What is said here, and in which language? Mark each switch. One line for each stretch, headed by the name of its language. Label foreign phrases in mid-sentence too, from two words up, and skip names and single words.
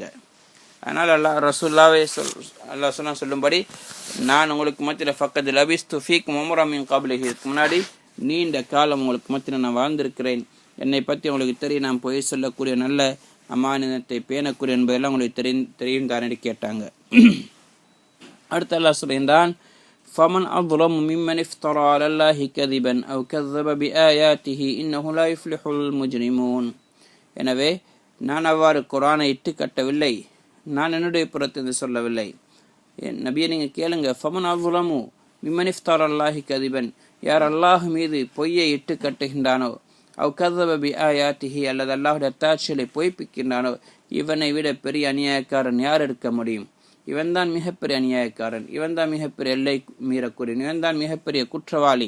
Tamil: அதனால் ரசூலுல்லாஹ்வே அல்லாஹ் சொல்லும்படி, நான் உங்களுக்கு மத்தியில்
Arabic: فقد لبثت فيكم عمرا من قبله,
Tamil: இதுக்கு முன்னாடி நீண்ட காலம் உங்களுக்கு மத்தியில் நான் வாழ்ந்திருக்கிறேன், என்னை பற்றி உங்களுக்கு தெரியும், நான் பொய் சொல்லக்கூடிய நல்ல அமானிதத்தை பேணக்கூடிய என்பதெல்லாம் உங்களுக்கு தெரியும் தானே கேட்டாங்க. அடுத்து அல்லாஹ் சொல்கின்றான்,
Arabic: فمن أظلم ممن افترى على الله كذبا أو كذب بآياته إنه لا يفلح المجرمون.
Tamil: எனவே நான் அவ்வாறு குர்ஆனை இட்டு கட்டவில்லை, நான் என்னுடைய புறத்திலிருந்து சொல்லவில்லை. நபியை நீங்கள் கேளுங்க.
Arabic: ஃபமன் அظلموا ممن افترى على الله كذبا,
Tamil: யார் அல்லாஹ் மீது பொய்யை இட்டு கட்டுகின்றானோ,
Arabic: أو كذب بآياته,
Tamil: அல்லது அல்லாஹ்வுடைய அத்தாட்சிகளை பொய்ப்பிக்கின்றானோ, இவனை விட பெரிய அநியாயக்காரன் யார் இருக்க முடியும்? இவன்தான் மிகப்பெரிய அநியாயக்காரன், இவன்தான் மிகப்பெரிய எல்லை மீறக்கூடியவன், இவன்தான் மிகப்பெரிய குற்றவாளி.